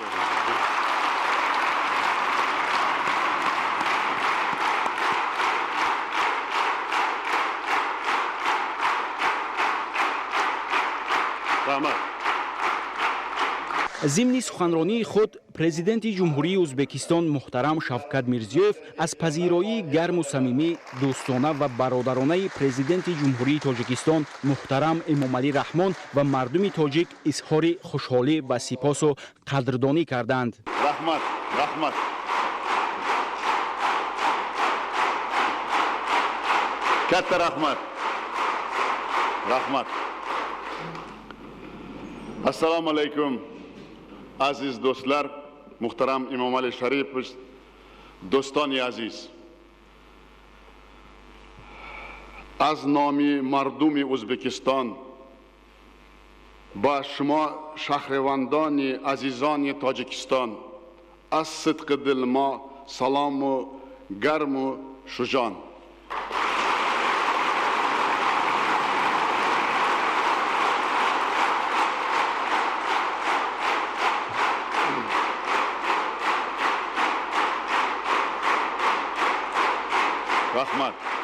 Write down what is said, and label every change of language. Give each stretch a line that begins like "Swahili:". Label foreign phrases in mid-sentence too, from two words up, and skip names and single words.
Persian: ضمن سخنرانی خود پرزیدنت جمهوری ازبکستان محترم شفقت میرزیوف از پذیرایی گرم و صمیمی دوستانه و برادرانه پرزیدنت جمهوری تاجیکستان محترم امامعلی رحمان و مردم تاجیک اظهار خوشحالی و سپاس و قدردانی کردند.
Uzbek: رحمت katta rahmat. Assalomu alaykum aziz do'stlar,
Persian: محترم امامعلی شریپوویچ دوستان عزیز از نام مردم ازبکستان با شما شهروندان عزیزان تاجیکستان از صدق دل ما سلام و گرم و شجاع.
Uzbek: Rahmat.